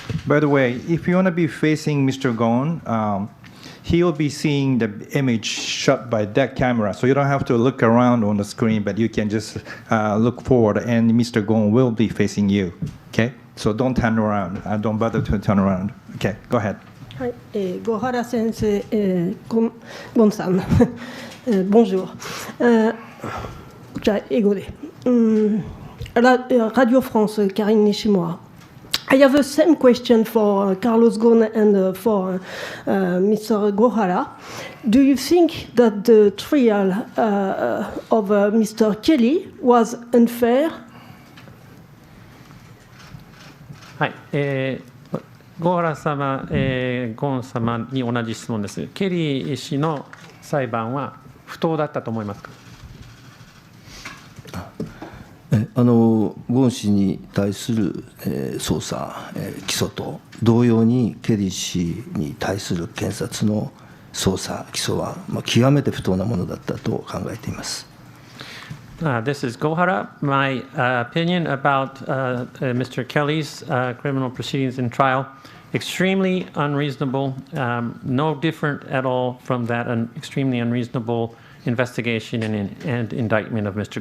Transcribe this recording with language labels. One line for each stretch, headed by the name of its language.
English: By the way, if you want to be facing Mr. Gon, he will be seeing the image shot by that camera, so you don't have to look around on the screen, but you can just look forward, and Mr. Gon will be facing you. Okay, so don't turn around. Don't bother to turn around. Okay, go ahead.
Japanese: はい、郷原先生、ゴンさん、ボンジュール。じゃあ英語で。Radio France, Karine Nishimura.
English: I have the same question for Carlos Ghosn and for Mr. Gohara. Do you think that the trial of Mr. Kelly was unfair?
Japanese: はい、ゴー原様、ゴン様に同じ質問です。ケリー氏の裁判は不当だったと思いますか。ゴーン氏に対する捜査、起訴と同様にケリー氏に対する検察の捜査、起訴は極めて不当なものだったと考えています。
English: This is Gohara. My opinion about Mr. Kelly's criminal proceedings and trial, extremely unreasonable, no different at all from that an extremely unreasonable investigation and indictment of Mr.